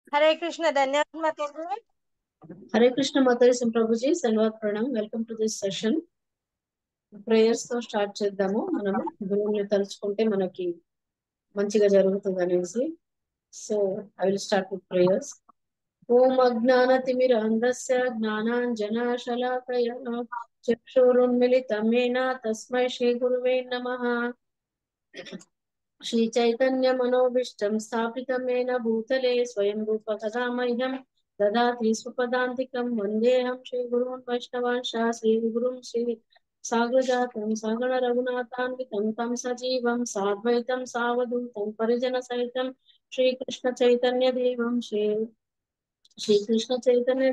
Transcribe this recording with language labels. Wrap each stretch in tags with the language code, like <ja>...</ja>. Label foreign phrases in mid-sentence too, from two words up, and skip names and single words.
<hi>हरे कृष्ण। धन्यवाद माताजी। हरे कृष्ण माताजी प्रभुजी धन्यवाद प्रणम</hi> <en>welcome to this session</en> <te>ప్రేయర్స్ తో స్టార్ట్ చేద్దాము మనము గురువుని తలుచుకుంటే మనకి మంచిగా జరుగుతుంది అనేసి</te> <en>so I will start with prayers</en> <sa>ఓం అజ్ఞానతిమిరాంధస్య జ్ఞానాంజనశలాకయ చక్షురున్మిలితమేన తస్మై శ్రీ గురువే నమః श्री चैतन्य मनोभीष्टं स्थापितमेन भूतले स्वयं रूप कदा मह्यं ददाति स्वपदान्तिकं वन्देऽहं श्रीगुरून् वैष्णवांश्च श्रीगुरुं श्री साग्रजातं सगण रघुनाथान्वितं तं सजीवं साद्वैतं सावधूतं परिजनसहितं श्रीकृष्ण चैतन्य देवं श्रीकृष्ण चैतन्य</sa>